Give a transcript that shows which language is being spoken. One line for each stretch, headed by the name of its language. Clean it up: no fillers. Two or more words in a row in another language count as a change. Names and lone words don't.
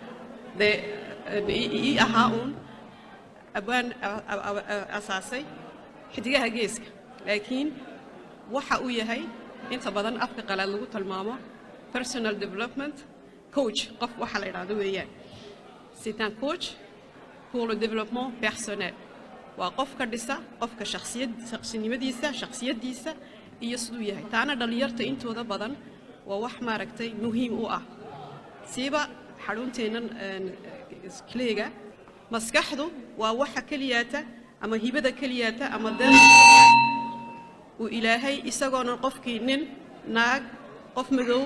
Somali: ii ahaa uun abwaan asaasay xidigaha geeska laakiin waxa uu yahay inta badan afka qalaad lagu tilmaamo
English: personal development coach
Somali: qof waxa la yidhaahdo weeyaan
French: c'est un coach pour le développement personnel
Somali: waa qof ka dhisa qofka shakhsiyadiisa iyo siduu yahay taana dhalinyarta intooda badan waa wax maaragtay muhiim u ah siiba xarunteennan kleega maskaxdu waa waxa keliyaata ama hibada keliyaata ama dan uu ilaahay isagoona qofkii nin naag qof madow